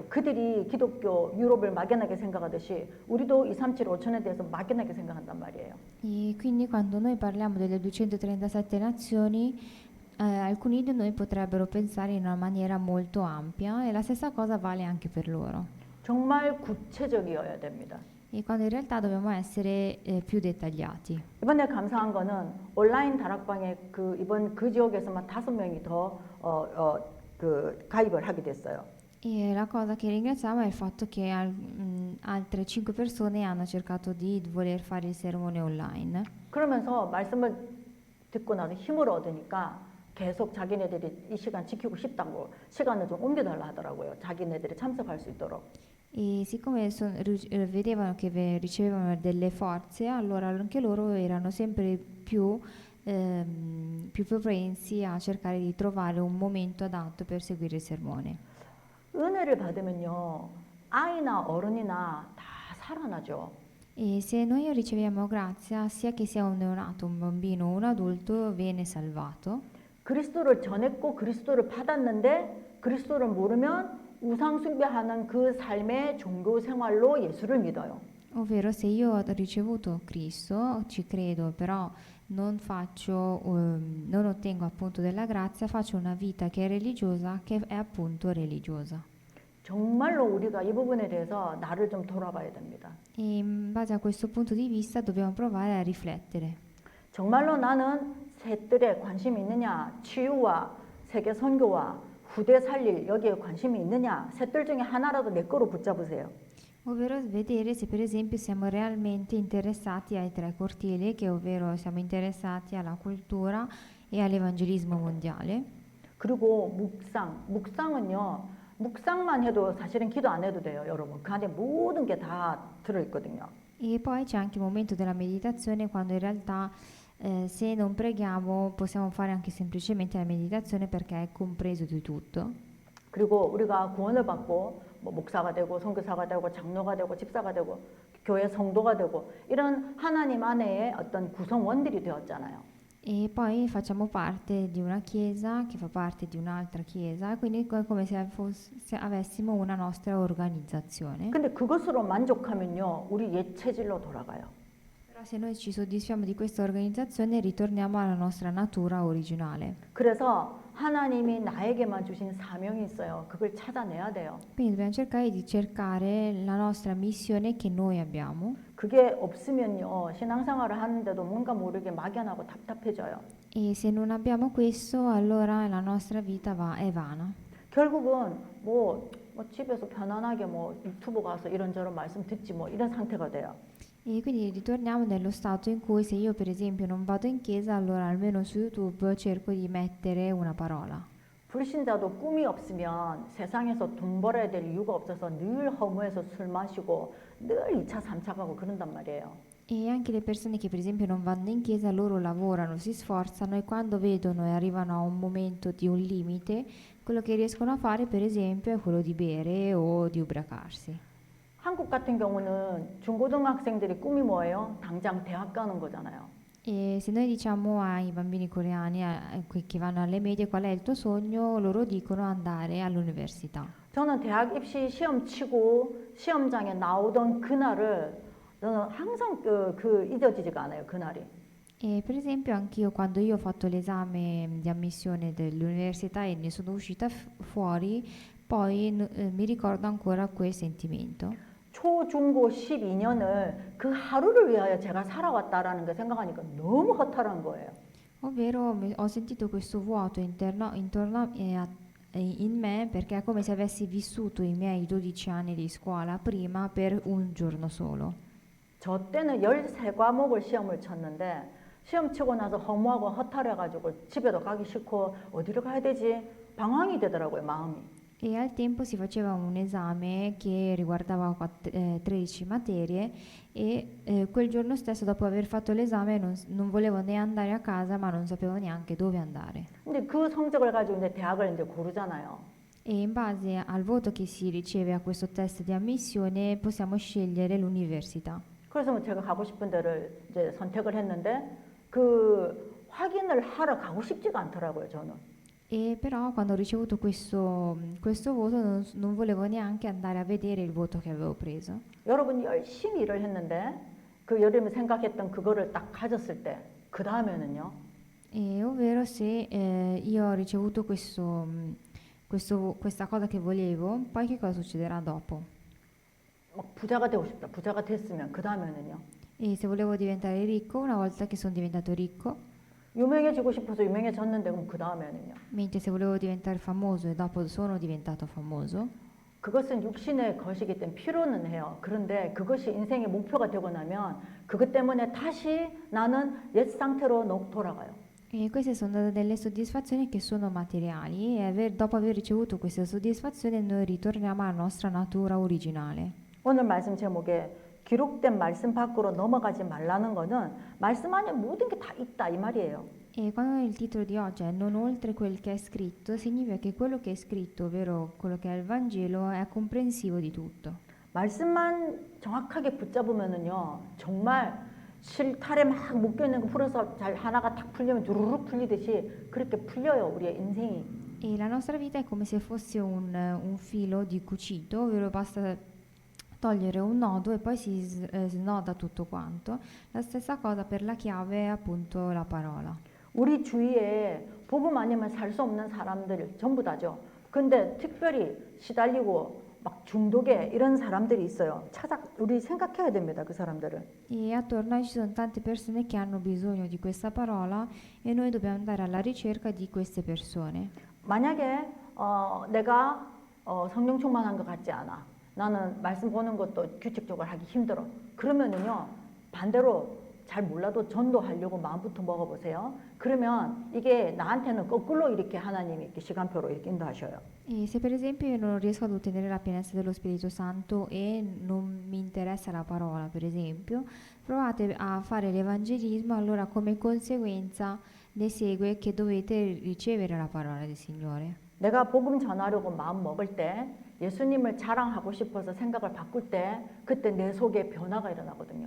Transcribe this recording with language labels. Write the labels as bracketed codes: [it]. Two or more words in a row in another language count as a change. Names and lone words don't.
[ko] 그들이 기독교 유럽을 막연하게 생각하듯이 우리도 237 5천에 대해서 막연하게 생각한단 말이에요. [it] E quindi quando noi parliamo delle 237 nazioni, alcuni di noi potrebbero pensare in una maniera molto ampia e la stessa cosa vale anche per loro. [ko] 정말 구체적이어야 됩니다. [it] E quando in realtà dobbiamo essere più dettagliati. [ko] 이번에 감사한 거는 온라인 다락방에 이번 그 지역에서만 5명이 더 가입을 하게 됐어요. [it] E la cosa che ringraziamo è il fatto che altre 5 persone hanno cercato di voler fare il sermone online. [ko] 그러면서 말씀을 듣고 나서 힘을 얻으니까 계속 자기네들이 이 시간 지키고 싶다고 시간을 좀 옮겨달라 하더라고요. 자기네들이 참석할 수 있도록. [it] E siccome vedevano che ricevevano delle forze, allora anche loro erano sempre più propensi a cercare di trovare un momento adatto per seguire il sermone. [ko] 은혜를 받으면요, 아이나 어른이나 다 살아나죠. [it] E se noi riceviamo grazia, sia che sia un neonato, un bambino o un adulto, viene salvato. [ko] 그리스도를 전했고 그리스도를 받았는데 그리스도를 모르면 우상 숭배하는 그 삶의 종교 생활로 예수를 믿어요. [it] Ovvero, se io ho ricevuto Cristo, ci credo, però non ottengo appunto della grazia, faccio una vita che è religiosa, che è appunto religiosa. [ko] 정말로 우리가 이 부분에 대해서 나를 좀 돌아봐야 됩니다. [it] E in base a questo punto di vista dobbiamo provare a riflettere. [ko] 정말로 나는 셋들에 관심이 있느냐, 치유와 세계 선교와 후대 살릴 여기에 관심이 있느냐, 셋들 중에 하나라도 내 거로 붙잡으세요. [it] Ovvero vedere se per esempio siamo realmente interessati ai 3 cortili, che ovvero siamo interessati alla cultura e all'evangelismo mondiale. [ko] 그리고 묵상은요, 묵상만 해도 사실은 기도 안 해도 돼요, 여러분. 그 안에 모든 게 다 들어있거든요. [it] E poi c'è anche il momento della meditazione, quando in realtà se non preghiamo possiamo fare anche semplicemente la meditazione, perché è compreso di tutto. [ko] 그리고 우리가 구원을 받고 뭐 목사가 되고 선교사가 되고 장로가 되고 집사가 되고 교회 성도가 되고 이런 하나님 안에의 어떤 구성원들이 되었잖아요. [it] E poi facciamo parte di una chiesa che fa parte di un'altra chiesa, quindi è come se avessimo una nostra organizzazione. [ko] 근데 그것으로 만족하면요, 우리 옛 체질로 돌아가요. [it] Però se noi ci soddisfiamo di questa organizzazione, ritorniamo alla nostra natura originale. [ko] 그래서 하나님이 나에게만 주신 사명이 있어요. 그걸 찾아내야 돼요. [it] Quindi dobbiamo cercare la nostra missione che noi abbiamo. [ko] 그게 없으면요, 신앙생활을 하는데도 뭔가 모르게 막연하고 답답해져요. [it] E se non abbiamo questo, allora la nostra vita è vana. [ko] 결국은 뭐 집에서 편안하게 뭐 유튜브 가서 이런저런 말씀 듣지 뭐 이런 상태가 돼요. [it] E quindi ritorniamo nello stato in cui, se io per esempio non vado in chiesa, allora almeno su YouTube cerco di mettere una parola. [ko] 불신자도 꿈이 없으면 세상에서 돈 벌어야 될 이유가 없어서 늘 허무해서 술 마시고 늘 2차, 3차 가고 그런단 말이에요. [it] E anche le persone che per esempio non vanno in chiesa, loro lavorano, si sforzano e quando vedono e arrivano a un momento di un limite, quello che riescono a fare per esempio è quello di bere o di ubriacarsi. [ko] 한국 같은 경우는 중고등학생들이 꿈이 뭐예요? 당장 대학 가는 거잖아요. [it] E se noi diciamo ai bambini coreani che vanno alle medie qual è il tuo sogno, loro dicono andare all'università. [ko] 저는 대학 입시 시험 치고 시험장에 나오던 그날을 저는 항상 잊어지지가 않아요, 그날이. [it] E per esempio anch'io, quando io ho fatto l'esame di ammissione dell'università e ne sono uscita fuori, poi mi ricordo ancora quel sentimento. [ko] 초중고 12년을 그 하루를 위하여 제가 살아왔다라는 걸 생각하니까 너무 허탈한 거예요. [it] Ovvero ho sentito questo vuoto intorno in me, perché è come se avessi vissuto i miei 12 anni di scuola prima per un giorno solo. [ko] 저 때는 13과목을 시험을 쳤는데 시험 치고 나서 허무하고 허탈해가지고 집에도 가기 싫고 어디로 가야 되지? 방황이 되더라고요, 마음이. [it] E al tempo si faceva un esame che riguardava 13 materie e quel giorno stesso, dopo aver fatto l'esame, non volevo né andare a casa, ma non sapevo neanche dove andare. [ko] 근데 그 성적을 가지고 이제 대학을 이제 고르잖아요. [it] E in base al voto che si riceve a questo test di ammissione possiamo scegliere l'università. [ko] 그래서 제가 가고 싶은 데를 이제 선택을 했는데 그 확인을 하러 가고 싶지가 않더라고요, 저는. [it] E però quando ho ricevuto questo voto non volevo neanche andare a vedere il voto che avevo preso. [ko] 여러분 열심히 일을 했는데 그 여러분이 생각했던 그거를 딱 가졌을 때 그 다음에는요. [it] E ovvero se io ho ricevuto questa cosa che volevo, poi che cosa succederà dopo? [ko] 막 부자가 되고 싶다. 부자가 됐으면 그 다음에는요. [it] E se volevo diventare ricco, una volta che sono diventato ricco, [ko] 유명해지고 싶어서 유명해졌는데 그럼 그 다음에는요. [it] mentre se volevo diventare famoso e dopo sono diventato famoso, [ko] 그것은 육신의 것이기 때문에 필요는 해요. 그런데 그것이 인생의 목표가 되고 나면 그것 때문에 다시 나는 옛 상태로 돌아가요. [it] e queste sono delle soddisfazioni che sono materiali e dopo aver ricevuto queste soddisfazioni noi ritorniamo alla nostra natura originale. [ko] 오늘 말씀 제목에 기록된 말씀 밖으로 넘어가지 말라는 거는 말씀 안에 모든 게 다 있다 이 말이에요. [it] E quando il titolo di oggi è Non oltre quel che è scritto, significa che quello che è scritto, ovvero quello che è il Vangelo, è comprensivo di tutto. [ko] 말씀만 정확하게 붙잡으면은요 정말 실타래 막 묶여 있는 거 풀어서 잘 하나가 딱 풀리면 주르륵 풀리듯이 그렇게 풀려요 우리의 인생이. [it] E la nostra vita è come se fosse un filo di cucito, ovvero basta togliere un nodo e poi si snoda tutto quanto. La stessa cosa per la chiave è appunto la parola. [ko] 우리 주위에 복음 아니면 살 수 없는 사람들 전부 다죠. 근데 특별히 시달리고 막 중독에 이런 사람들이 있어요. 우리 생각해야 됩니다. 그 사람들을. [it] E attorno a noi ci sono tante persone che hanno bisogno di questa parola e noi dobbiamo andare alla ricerca di queste persone. [ko] 만약에 내가 성령 충만한 것 같지 않아. 나는 말씀 보는 것도 규칙적으로 하기 힘들어. 그러면은요 반대로 잘 몰라도 전도하려고 마음부터 먹어보세요. 그러면 이게 나한테는 거꾸로 이렇게 하나님이 이렇게 시간표로 이렇게 인도하셔요. [it] E se per esempio io non riesco ad ottenere la pienezza dello Spirito Santo e non mi interessa la parola, per esempio, provate a fare l'evangelismo, allora come conseguenza ne segue che dovete ricevere la parola del Signore. [ko] 내가 복음 전하려고 마음 먹을 때 예수님을 자랑하고 싶어서 생각을 바꿀 때 그때 내 속에 변화가 일어나거든요.